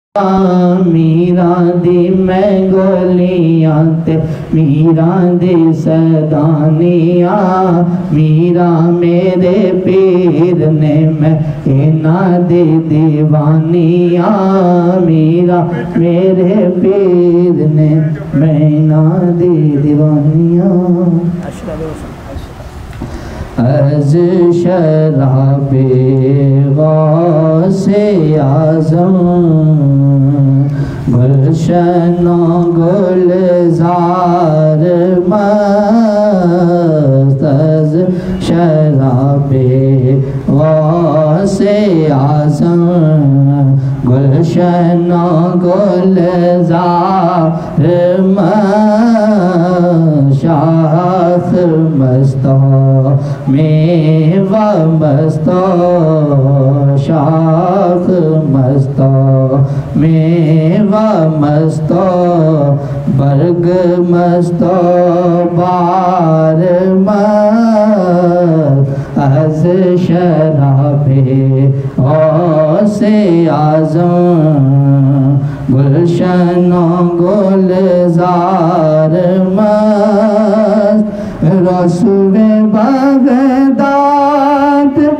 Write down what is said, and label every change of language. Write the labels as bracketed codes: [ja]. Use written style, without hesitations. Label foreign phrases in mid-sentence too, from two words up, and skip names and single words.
[pa] میرا دی میں گولیاں تے میرا دی سدانیاں میرا میرے پیر نے میں اینا دی دیوانیاں میرا میرے پیر نے میں اینا دی دیوانیاں [fa] از شراب غوث اعظم گلشن و گلزار مست از شراب غوث اعظم گلشن و گلزار مست شاخ مستو میوہ مستو شاخ مستو میوہ مستو برگ مستو بار مست از شراب غوث اعظم گلشن و گلزار مست رسول بغداد